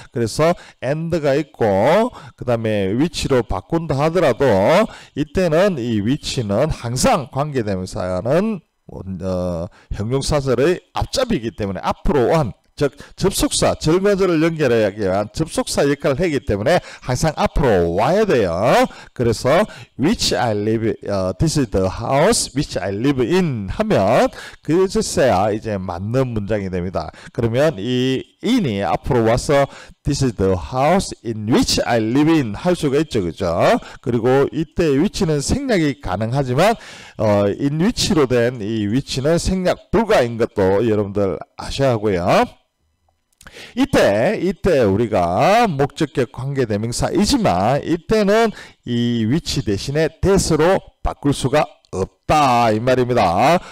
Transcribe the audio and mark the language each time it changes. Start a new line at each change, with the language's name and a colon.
Korean: 그래서 and가 있고 그 다음에 which로 바꾼다 하더라도 이때는 이 which는 항상 관계대명사는 형용사절의 앞잡이기 때문에 앞으로 온 즉 접속사, 절거절을 연결하기 위한 접속사 역할을 하기 때문에 항상 앞으로 와야 돼요.
English: 그래서 which I live, this is the house which I live in
Korean: 하면 그것에야 이제 맞는 문장이 됩니다. 그러면 이 in이 앞으로 와서
English: this is the house in which I live in
Korean: 할 수가 있죠. 그죠? 그리고 이때 which는 생략이 가능하지만 in which로 된 이 which는 생략 불가인 것도 여러분들 아셔야 하고요. 이때 우리가 목적격 관계대명사이지만 이때는 이 which 대신에 that으로 바꿀 수가 없다 이 말입니다.